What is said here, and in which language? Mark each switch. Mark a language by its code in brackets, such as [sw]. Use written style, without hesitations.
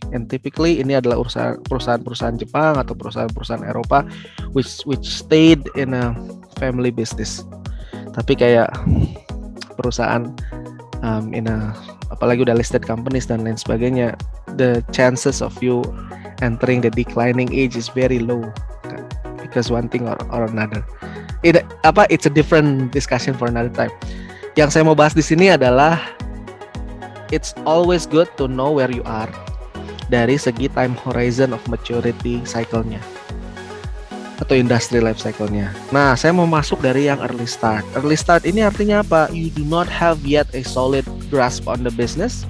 [en] And typically [id] ini adalah perusahaan-perusahaan Jepang atau perusahaan-perusahaan Eropa [en] which stayed in a family business. [id] Tapi kayak perusahaan apalagi udah listed companies dan lain sebagainya, [en] the chances of you entering the declining age is very low because one thing or another. It's a different discussion for another time. [id] Yang saya mau bahas di sini adalah [en] it's always good to know where you are [id] dari segi [en] time horizon of maturity cycle-nya atau industry life cycle-nya. [id] Nah, saya mau masuk dari yang early start. Early start ini artinya apa? [en] You do not have yet a solid grasp on the business.